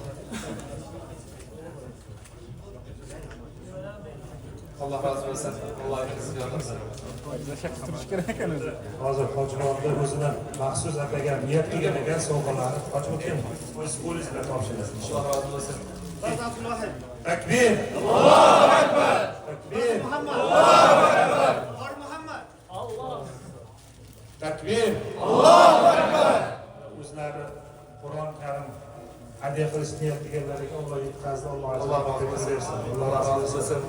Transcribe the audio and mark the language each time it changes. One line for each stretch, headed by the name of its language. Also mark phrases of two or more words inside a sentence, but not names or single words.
Turkish: Allah razı olsun. Allah razı olsun.
Uzbek: hozir hojibonni o'zidan maxsus atagan niyat qilgan ekan sovg'alarni ochib o'tgan o'z qo'lingizdan topshirasiz.
Turkish: Allah razı olsun.
Arabic: تكبير! الله أكبر! تكبير! الله أكبر! تكبير! الله أكبر!
Uzbek: O'zlari Qur'on Karim hadya qilish niyat qilganlariga Alloh yetkazdi. Alloh
Turkish: Allah razı olsun. Allah razı olsun.